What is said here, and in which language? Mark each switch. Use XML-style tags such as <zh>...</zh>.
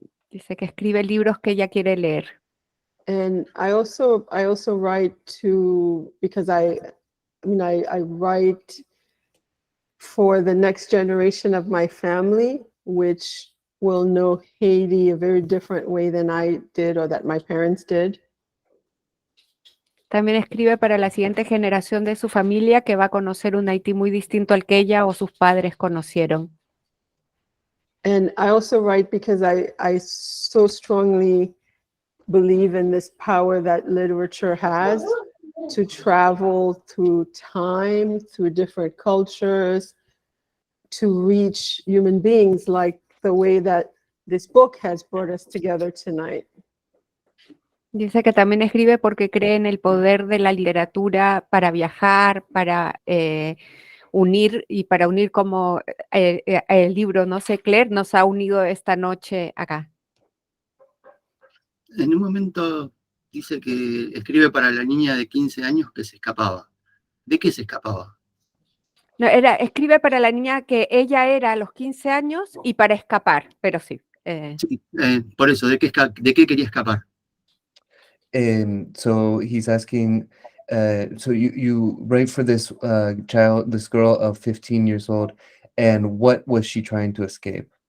<es>Dice que escribe libros que ella quiere leer.</es> <en>And I also write because I write for the next generation of my family, which will know Haiti a very different way than I did or that my parents did.</en> <es>También escribe para la siguiente generación de su familia, que va a conocer un Haití muy distinto al que ella o sus padres conocieron.</es> <en>And I also write because I so strongly believe in this power that literature has to travel through time, through different cultures, to reach human beings, like the way that this book has brought us together tonight.</en> <es>Dice que también escribe porque cree en el poder de la literatura para viajar, para unir, y para unir como el libro, no sé, Claire nos ha unido esta noche acá. En un momento dice que escribe para la niña de 15 años que se escapaba. ¿De qué se escapaba? No, escribe para la niña que ella era a los 15 años y para escapar, pero sí. Sí, por eso, ¿de qué quería escapar?</es> <en>So he's asking, so you write for this this girl of 15 years old, and what was she trying to escape?</en>